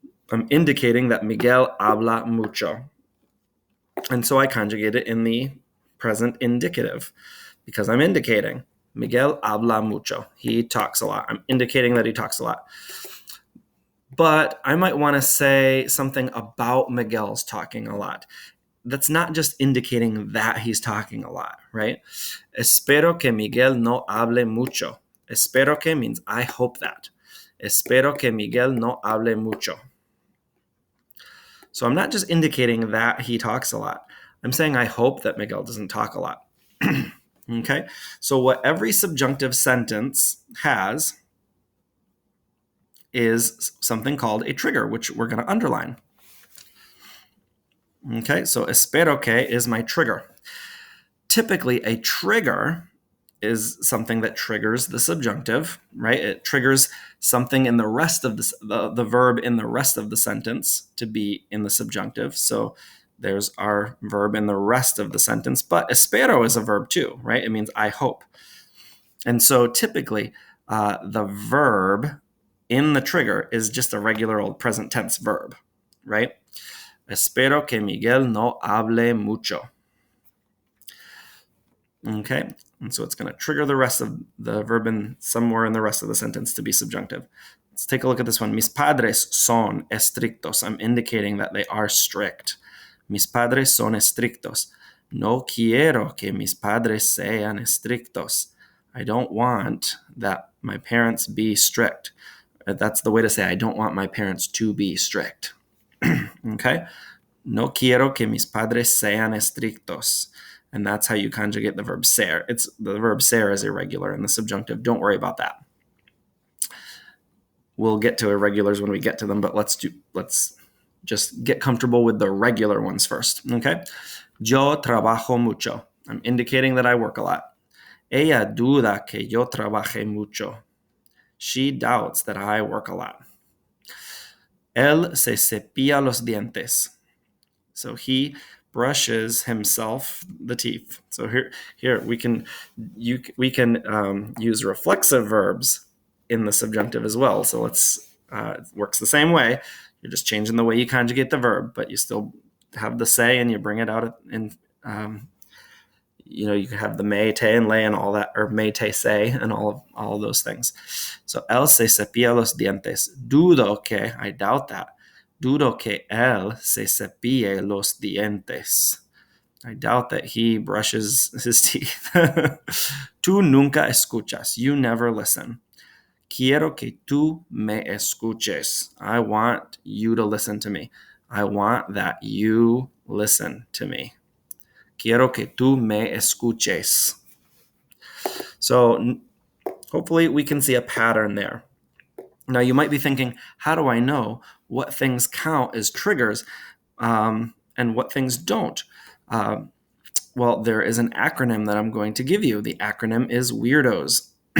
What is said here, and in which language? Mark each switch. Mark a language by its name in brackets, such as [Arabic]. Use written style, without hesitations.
[English] I'm indicating that [Spanish] Miguel habla mucho. [English] And so I conjugate it in the present indicative because I'm indicating Miguel habla mucho. He talks a lot. I'm indicating that he talks a lot. But I might want to say something about Miguel's talking a lot. That's not just indicating that he's talking a lot, right? [Spanish] Espero que Miguel no hable mucho. Espero que [English] means I hope that. [Spanish] Espero que Miguel no hable mucho. [English] So I'm not just indicating that he talks a lot. I'm saying I hope that Miguel doesn't talk a lot. Okay? So what every subjunctive sentence has is something called a trigger, which we're going to underline. Okay? So [Spanish] espero que [English] is my trigger. Typically, a trigger is something that triggers the subjunctive, right? It triggers something in the rest of the verb in the rest of the sentence to be in the subjunctive. So there's our verb in the rest of the sentence, but espero is a verb too, right? It means I hope. And so typically the verb in the trigger is just a regular old present tense verb, right? [Spanish] Espero que Miguel no hable mucho. [English] Okay, and so it's going to trigger the rest of the verb in somewhere in the rest of the sentence to be subjunctive. Let's take a look at this one. [Spanish] Mis padres son estrictos. [English] I'm indicating that they are strict. [Spanish] Mis padres son estrictos. No quiero que mis padres sean estrictos. [English] I don't want that my parents be strict. That's the way to say I don't want my parents to be strict. Okay? [Spanish] No quiero que mis padres sean estrictos. [English] And that's how you conjugate the verb ser. It's the verb ser is irregular in the subjunctive. Don't worry about that. We'll get to irregulars when we get to them, but let's just get comfortable with the regular ones first. Okay. [Spanish] Yo trabajo mucho. [English] I'm indicating that I work a lot. [Spanish] Ella duda que yo trabaje mucho. [English] She doubts that I work a lot. [Spanish] Él se cepilla los dientes. [English] So he brushes himself the teeth. So here we can use reflexive verbs in the subjunctive as well. So it works the same way. You're just changing the way you conjugate the verb, but you still have the say and you bring it out in you can have the may, te, and lay and all that, or may, te, say, and all of those things. [Spanish] So él se cepilla los dientes. Dudo que, [English] I doubt that. [Spanish] Dudo que él se cepille los dientes. [English] I doubt that he brushes his teeth. [Spanish] Tú nunca escuchas. [English] You never listen. [Spanish] Quiero que tú me escuches. [English] I want you to listen to me. I want that you listen to me. [Spanish] Quiero que tú me escuches. [English] So hopefully we can see a pattern there. Now you might be thinking, how do I know what things count as triggers and what things don't? Well, there is an acronym that I'm going to give you. The acronym is WEIRDOS.